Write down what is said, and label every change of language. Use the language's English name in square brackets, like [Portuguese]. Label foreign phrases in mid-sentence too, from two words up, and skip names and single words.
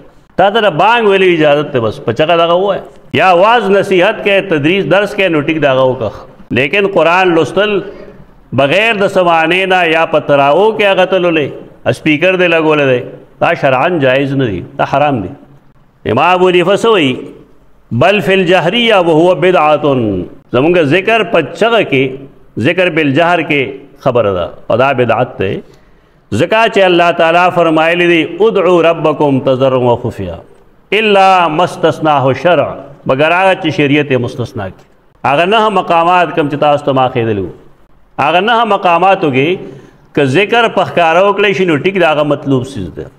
[Pashto] تا ته د بانګ ویلې اجازت دی، بس په چغه دغه ووایه، یا واز نصیحت کې تدریس درس کې نو ټیک دغه وکړه. لیکن قرآن لوستل بغیر د سمانې نه یا په تراو کې هغه ته لولې، سپیکر دی لګولی دی، دا شرعاً جایز نه دی، دا حرام دی. امام ابو حنیفه څه وایي؟ [Arabic] بل فی الجهریه وهو بدعة. [Pashto] زمونږ ذکر په چغه کې، [Arabic] ذکر بالجهر [Pashto] کې خبره ده او دا بدعت دی. ځکه چې الله تعالی فرمایلی دی [Arabic] ادعوا ربکم تضرعا وخفیا الا ما استثناه شرع، [Pashto] مگر هغه چې شریعت یې مستثنا کړي. هغه 9 مقامات کوم چې تاسو ته ما ښودلي وو، هغه 9 مقاماتو کې که ذکر په ښکاره وکړی شي نو ټیک د هغه مطلوب څیز دی.